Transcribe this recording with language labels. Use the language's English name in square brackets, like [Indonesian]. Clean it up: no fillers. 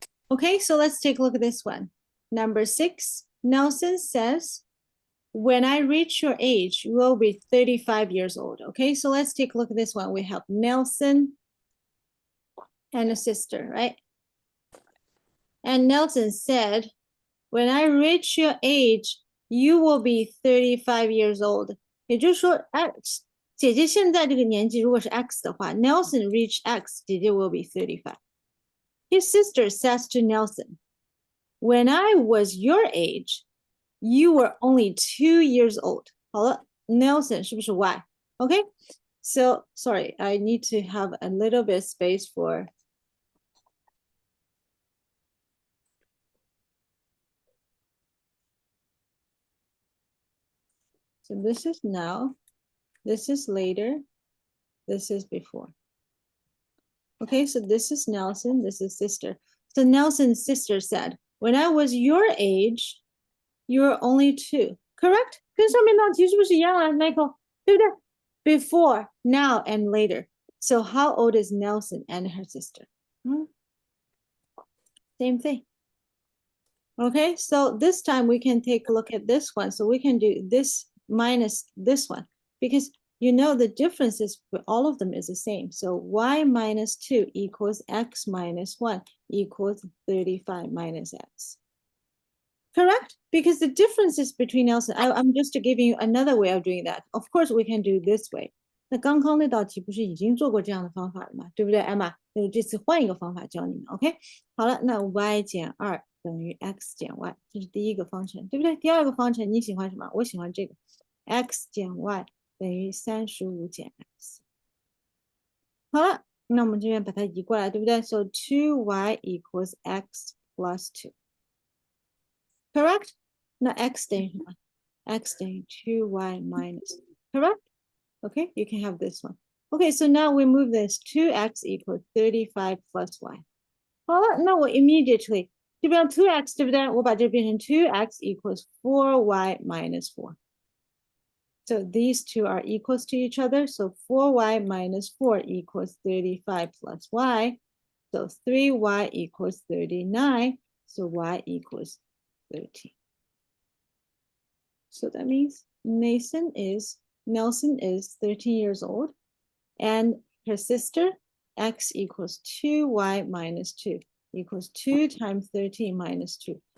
[English] Okay, so let's take a look at this one. Number 6, Nelson says, when I reach your age, you will be 35 years old. Okay, so let's take a look at this one. We have Nelson and a sister, right? And Nelson said, when I reach your age, you will be 35 years old. [Chinese] 也就是说，姐姐现在这个年纪如果是 X 的话 ，Nelson [English] reach [Chinese] X，姐姐 [English] will be 35. His sister says to Nelson, when I was your age, you were only 2 years old. [Chinese] 好了 ，Nelson 是不是 Y? [English] Okay, so sorry, I need to have a little bit space for. So this is now, this is later, this is before. Okay, so this is Nelson, this is sister. So Nelson's sister said, when I was your age, you were only 2. Correct? [Chinese] 跟上面那题是不是一样啊 Michael? 对不对? [English] Before, now, and later. So how old is Nelson and her sister? Same thing. Okay, so this time we can take a look at this one. So we can do this minus this one because you know the differences for all of them is the same. So y minus 2 equals x minus 1 equals 35 minus x. Correct? Because the differences between Nelson, I'm just giving you another way of doing that. Of course, we can do this way. [Chinese] 那刚刚那道题不是已经做过这样的方法了吗？对不对，艾玛？那这次换一个方法教你们 ，OK？ 好了，那 y 减2等于 x 减 y， 这是第一个方程，对不对？第二个方程你喜欢什么？我喜欢这个 x 减 y 等于35减 x。好了，那我们这边把它移过来，对不对 ？ [English] So 2y equals x plus 2。 Correct? [Chinese] 那 x 等于什么 ？x 等于 2y minus. [English] Correct? Okay, you can have this one. Okay, so now we move this 2x equals 35 plus y. [Chinese] 好了，那我 [English] immediately [Chinese] 这边 2x 对不对？我把这变成 [English] 2x equals 4y minus 4. So these two are equals to each other. So 4y minus 4 equals 35 plus y. So 3y equals 39. So y equals 13. So that means Nelson is 13 years old, and her sister, x equals 2y minus 2 equals 2 times 13 minus 2